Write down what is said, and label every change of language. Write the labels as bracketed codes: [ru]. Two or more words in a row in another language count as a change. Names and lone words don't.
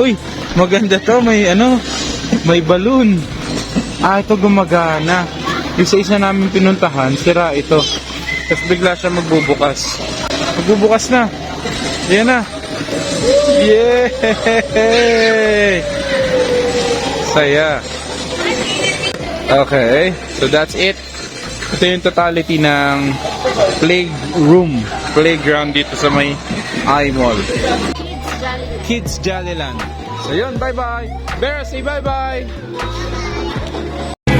[tl] Uy, maganda to. May balloon. Ito gumagana. Isa-isa namin pinuntahan, sira ito. Tapos bigla siya magbubukas. Magbubukas na. Yan na. Yay! Saya. [en] Okay, so that's it. [tl] Ito yung totality ng playground dito sa may iMall. Kids Jollyland. So yun, [en] bye-bye. Vera, say bye-bye.